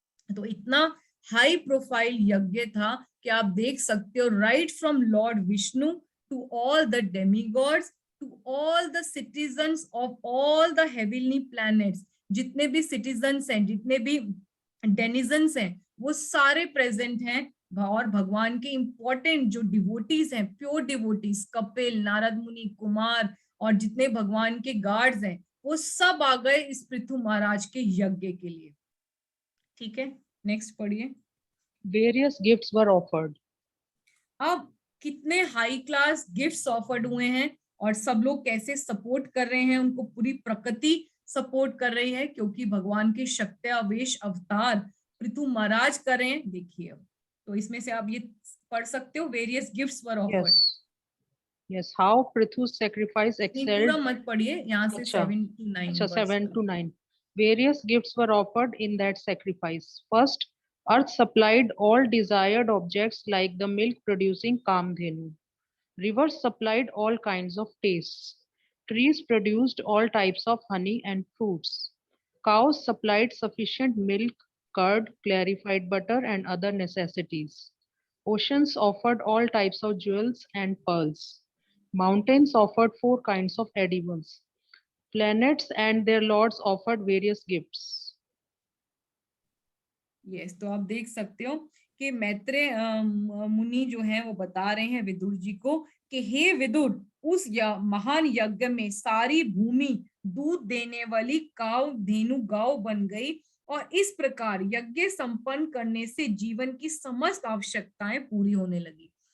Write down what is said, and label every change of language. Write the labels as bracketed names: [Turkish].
[Hindi] तो इतना high profile यज्ञ था कि आप देख सकते हो, [English] right from lord Vishnu to all the demigods to all the citizens of all the heavenly planets, [Hindi] जितने भी सिटीजन्स हैं, जितने भी डेनिजन्स हैं, वो सारे प्रेजेंट हैं। और भगवान के इंपॉर्टेंट जो डिवोटीज हैं, प्योर डिवोटीज, कपिल, नारद मुनि, कुमार और जितने भगवान के गार्ड्स हैं, वो सब आ गए इस पृथु महाराज के यज्ञ के लिए। ठीक है, नेक्स्ट पढ़िए। [English] Various gifts were offered. [Hindi] अब कितने हाई क्लास गिफ्ट्स ऑफर्ड हुए हैं और सब लोग कैसे सपोर्ट कर रहे हैं, उनको पूरी प्रकृति सपोर्ट कर रही है, क्योंकि भगवान के शक्त्यावेश अवतार पृथु महाराज कर रहे हैं। देखिए, अब तो इसमें से आप ये पढ़ सकते हो, [English] Various gifts were offered. Yes. Yes, how Prithu's sacrifice [Hindi] नहीं, [English] excelled. [Hindi] पूरा मत पढ़िए, यहाँ से अच्छा, [English] 7 to 9 [Hindi] अच्छा, वर्स 7 तक। [English] to 9. Various gifts were offered in that sacrifice. First, earth supplied all desired objects like the milk-producing Kamdhenu. Rivers supplied all kinds of tastes. Trees produced all types of honey and fruits. Cows supplied sufficient milk, curd, clarified butter, and other necessities. Oceans offered all types of jewels and pearls. Mountains offered 4 kinds of edibles. Planets and their lords offered various gifts. [Hindi] Yes, तो आप देख सकते हो कि मैत्रेय मुनि जो है वो बता रहे हैं विदुर जी को कि हे विदुर, उस महान यज्ञ में सारी भूमि दूध देने वाली धेनु गांव बन गई और इस प्रकार यज्ञ संपन्न करने से जीवन की समस्त आवश्यकताएं पूरी होने लगी।